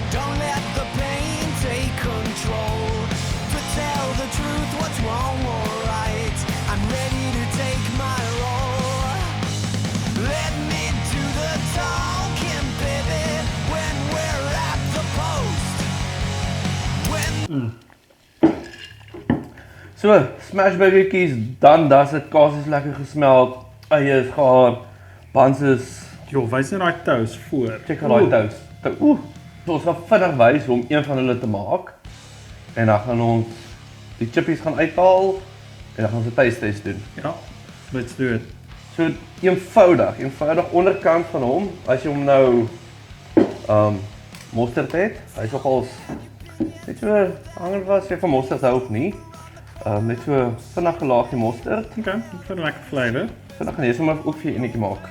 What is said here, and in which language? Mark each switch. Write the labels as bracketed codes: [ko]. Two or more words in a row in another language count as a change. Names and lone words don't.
[en] Don't let the pain take control. To tell the truth, what's wrong or right. I'm ready to take my role. Let me do the talking, baby. When we're at the post. When [af] So, smash burgertjies, dan das dit kaas is lekker gesmeld, eie is gaar, buns is Jo, wys net daai toast voor. [en] check out [af] daai toast. So ons gaan vinnig wys hoe om een van hulle te maak. En dan gaan ons die chippies gaan uithaal en dan gaan ons 'n [en] taste test [af] doen. Ja, [en] let's do it. [af] So eenvoudig onderkant van hom, as jy hom nou mosterd het, hy's nogals net so hangend was jy van mosterd hou of nie. Net so vinnig gelaagie mosterd. Okay, vir 'n lekker flavour. Vinnig gaan jy sommer ook vir jou enetjie maak.